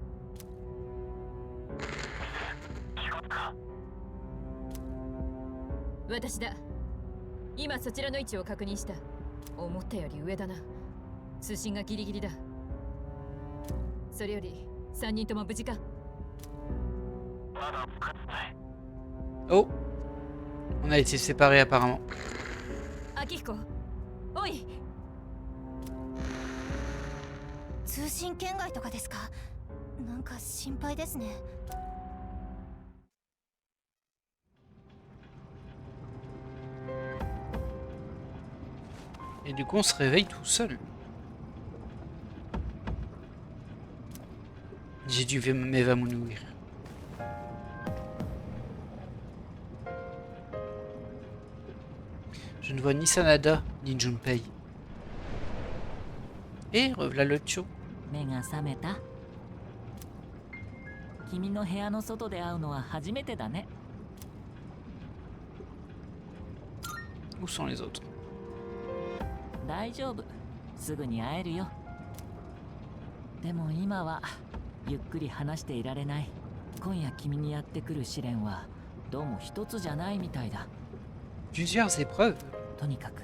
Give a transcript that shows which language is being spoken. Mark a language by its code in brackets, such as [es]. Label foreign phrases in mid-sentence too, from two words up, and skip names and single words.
[ja] 私だ。今そちらの位置を確認した。思ったより上だな。通信がギリギリだ。それより3人とも無事か？ [fr] Oh, on a été séparés apparemment. [ja] 秋彦、おい。通信圏外とかですか？なんか心配ですね。 [fr] Et du coup on se réveille tout seul. J'ai dû m'évanouir. Je ne vois ni Sanada ni Junpei. Et revoilà le Cho. [ja] 目が覚めた？君の部屋の外で会うのは初めてだね。 [fr] Où sont les autres? [ja] 大丈夫、すぐに会えるよ。でも今はゆっくり話していられない。今夜君にやってくる試練はどうも一つじゃないみたいだ。 [fr] Plusieurs épreuves.